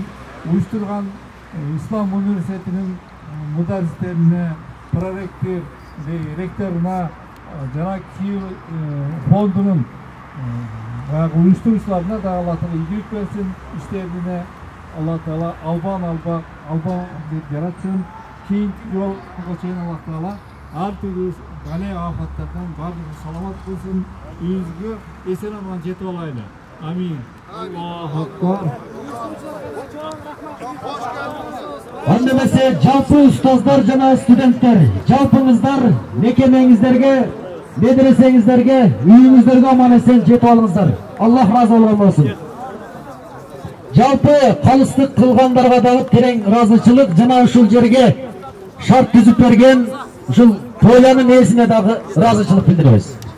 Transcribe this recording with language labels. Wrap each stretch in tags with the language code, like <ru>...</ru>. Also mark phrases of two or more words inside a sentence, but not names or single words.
<ky>Уюштурган Ислам университетинин мударристерине, проректор, ректоруна, жана Киев фондунун уюштуруучуларына да Алла Таала ийгилик берсин. Иштерине Алла Таала албан деп жаратсын. Кийинки жолго чейин Алла Таала ар түрдүү бала афаттардан бардыгы саламат кылсын. Үйүбүзгө эсен аман жетип алайлы.</ky> <ar>آمين. الله أكبر.</ar> <ky>Андемесе жалпы устаздар жана студенттер, жалпыңыздар мекемеңиздерге, медресеңиздерге, үйүңүздөргө аман эсен жетип алыңыздар. Аллах разы болсун. Жалпы калыстык кылгандарга дагы терең ыраазычылык жана ушул жерге шарт түзүп берген ушул тойланын ээсине дагы ыраазычылык билдиребиз.</ky>